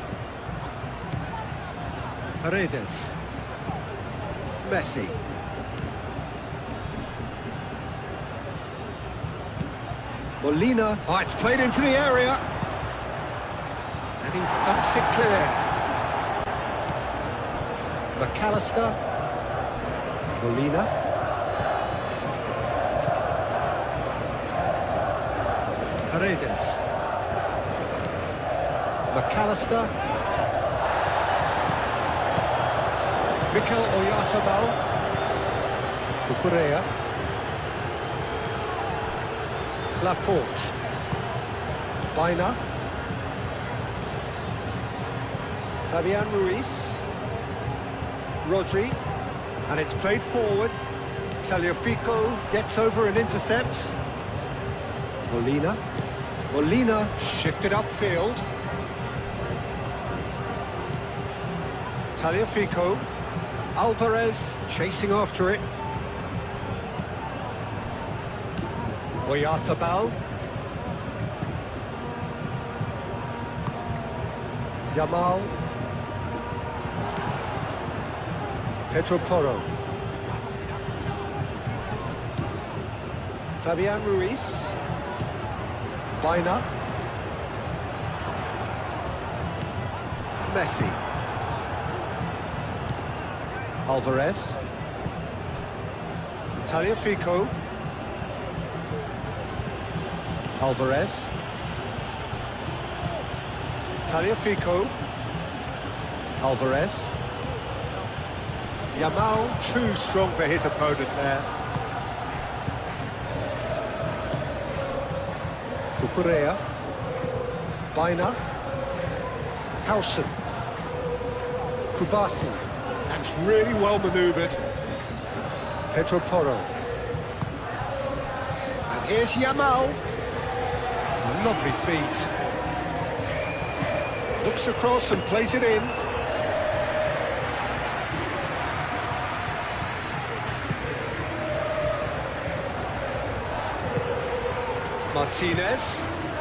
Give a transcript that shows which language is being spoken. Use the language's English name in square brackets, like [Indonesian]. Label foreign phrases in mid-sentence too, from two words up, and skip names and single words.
[English] Paredes. Messi. Molina. Oh, it's played into the area. And he thumps it clear. McAllister. Molina. Paredes. McAllister. Mikel Oyarzabal. Cucurella. Laporte. Baina. Fabian Ruiz. Rodri. And it's played forward. Tagliafico gets over and intercepts. Molina. Molina shifted upfield. Tagliafico. Alvarez chasing after it. Oyarzabal. Yamal. Pedro Porro. Fabian Ruiz. Baina. Messi. Alvarez. Tagliafico. Alvarez. Tagliafico. Alvarez. Yamal too strong for his opponent there. Cucurella. Baina. Howson. Kubasi. That's really well manoeuvred. Pedro Porro. And here's Yamal. Lovely feet. Looks across and plays it in. Martinez.